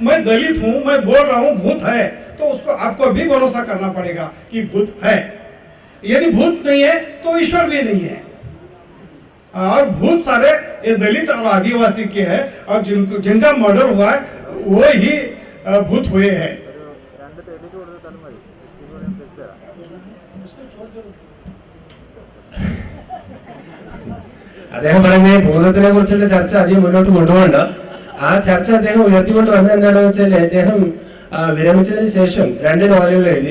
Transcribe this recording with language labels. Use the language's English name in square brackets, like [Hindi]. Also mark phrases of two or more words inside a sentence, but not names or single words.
[Hindi] मैं दलित हूँ, मैं बोल रहा हूँ भूत है, तो उसको आपको भी भरोसा करना पड़ेगा कि भूत है। यदि भूत नहीं है तो ईश्वर भी नहीं है। और भूत सारे ये दलित और आदिवासी के हैं, और जिनका मर्डर हुआ है वो ही भूत हुए हैं। [Malayalam] അദ്ദേഹം പറഞ്ഞ ഭൂതത്തിനെ കുറിച്ചുള്ള ചർച്ച അധികം മുന്നോട്ട് കൊണ്ടുപോകണ്ട. ആ ചർച്ച അദ്ദേഹം ഉയർത്തിക്കൊണ്ട് വന്നത് എന്താണെന്ന് വെച്ചാൽ, അദ്ദേഹം വിരമിച്ചതിന് ശേഷം 2 നോവലുകൾ എഴുതി.